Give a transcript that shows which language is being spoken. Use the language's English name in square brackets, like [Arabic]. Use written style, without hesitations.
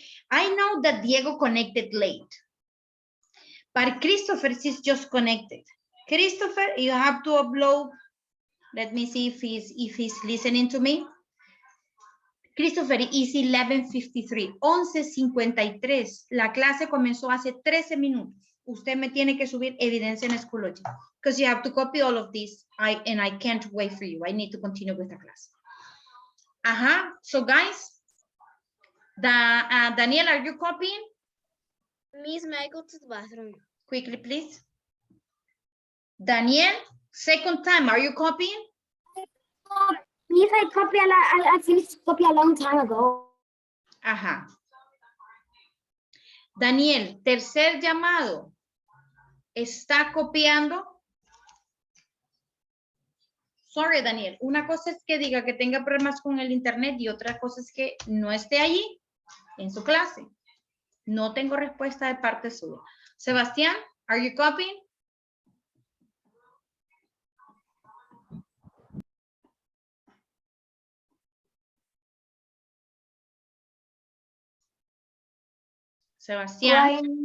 [English] I know that Diego connected late. But Christopher is just connected. Christopher, you have to upload. Let me see if he's listening to me. Christopher is 11:53, 11:53. [Spanish] La clase comenzó hace 13 minutos. Usted me tiene que subir evidencia en Schoology [English] because you have to copy all of this. And I can't wait for you. I need to continue with the class. So guys, Daniel, are you copying? Miss, may I go to the bathroom? Quickly, please. Daniel, second time, are you copying? Miss, I finished copy a long time ago. [Spanish] Daniel, tercer llamado. ¿Está copiando? [English] Sorry, Daniel. [Spanish] Una cosa es que diga que tenga problemas con el internet y otra cosa es que no esté allí en su clase. No tengo respuesta de parte suya. [English] Sebastián, are you copying? Sebastián.